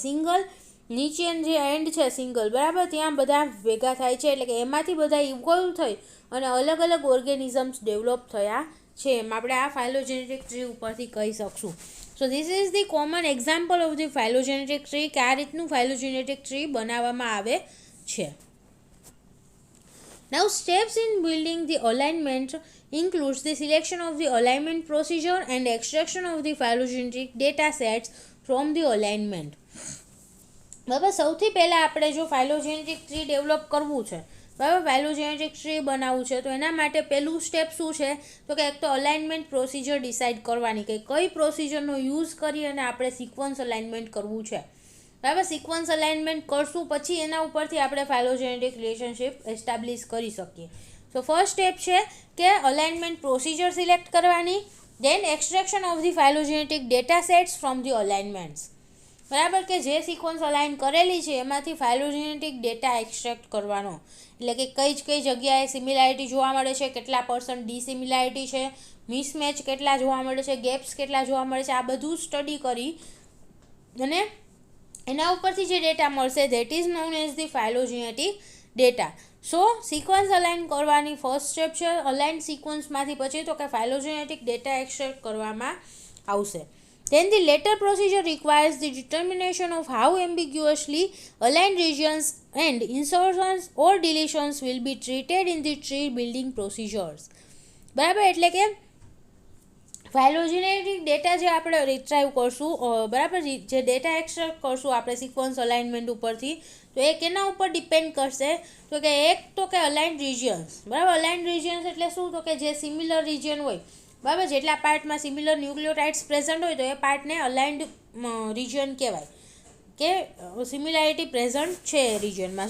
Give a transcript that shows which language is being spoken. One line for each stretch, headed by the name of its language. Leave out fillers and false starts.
Gujarati: Single નીચે જે and છે સિંગલ, બરાબર, ત્યાં બધા ભેગા થાય છે એટલે કે એમાંથી બધા ઇવોલ્વ થઈ અને અલગ અલગ ઓર્ગેનિઝમ્સ ડેવલપ થયા છે એમ આપણે આ ફાઇલોજેનેટિક ટ્રી ઉપરથી કહી શકશું.
English: so this is the common example of the phylogenetic tree
Gujarati: કે આ રીતનું ફાઇલોજેનેટિક ટ્રી બનાવવામાં આવે છે.
English: Now steps in building the alignment includes the selection of the alignment procedure and extraction of the phylogenetic data sets from the alignment.
Gujarati: બરાબર, સૌથી પહેલાં આપણે જો ફાઇલોજેનેટિક ટ્રી ડેવલપ કરવું છે, બરાબર, ફાઇલોજેનેટિક ટ્રી બનાવવું છે, તો એના માટે પહેલું સ્ટેપ શું છે તો કે એક તો અલાઇનમેન્ટ પ્રોસિજર ડિસાઇડ કરવાની કે કઈ પ્રોસિજરનો યુઝ કરી અને આપણે સિક્વન્સ અલાઇનમેન્ટ કરવું છે. બરાબર, સિક્વન્સ અલાઇનમેન્ટ કરશું પછી એના ઉપરથી આપણે ફાઇલોજેનેટિક રિલેશનશિપ એસ્ટાબ્લિશ કરી શકીએ. સો ફર્સ્ટ સ્ટેપ છે કે અલાઇનમેન્ટ પ્રોસિજર સિલેક્ટ કરવાની,
English: Then extraction of the phylogenetic data sets from the alignments.
Gujarati: બરાબર, કે જે સિક્વન્સ અલાઇન કરેલી છે એમાંથી ફાઇલોજેનેટિક ડેટા એક્સટ્રેક્ટ કરવાનો, એટલે કે કઈ જગ્યાએ સિમિલારિટી જોવા મળે છે, કેટલા % ડિસિમિલારિટી છે, મિસમેચ કેટલા જોવા મળે છે, ગેપ્સ કેટલા જોવા મળે છે, આ બધું સ્ટડી કરી અને એના ઉપરથી જે ડેટા મળશે
English: That is known as the phylogenetic data.
Gujarati: So sequence align કરવાની ફર્સ્ટ સ્ટેપ છે. અલાઇન સિક્વન્સમાંથી પછી તો કે ફાઇલોજેનેટિક ડેટા એક્સટ્રેક્ટ કરવામાં આવશે.
English: Then the later procedure requires the determination of how ambiguously aligned regions and insertions or deletions will be treated in the tree building procedures.
Gujarati: બરાબર, એટલે કે ફાઇલોજેનેટિક ડેટા જે આપણે રિટ્રાઈવ કરશું, બરાબર, જે ડેટા એક્સટ્રેક્ટ કરશું આપણે સિક્વન્સ અલાઇનમેન્ટ ઉપરથી, તો એ કેના ઉપર ડિપેન્ડ કરશે તો કે એક તો કે અલાઇન્ડ રિજિયન્સ. બરાબર, અલાઇન્ડ રિજિયન્સ એટલે શું તો કે જે સિમિલર રિજિયન હોય, બરાબર, જેટલા પાર્ટમાં સિમિલર ન્યુક્લિયોટાઇડ્સ પ્રેઝન્ટ હોય તો એ પાર્ટને અલાઇન્ડ રિજિયન કહેવાય કે સિમિલારિટી પ્રેઝન્ટ છે એ રિજિયનમાં.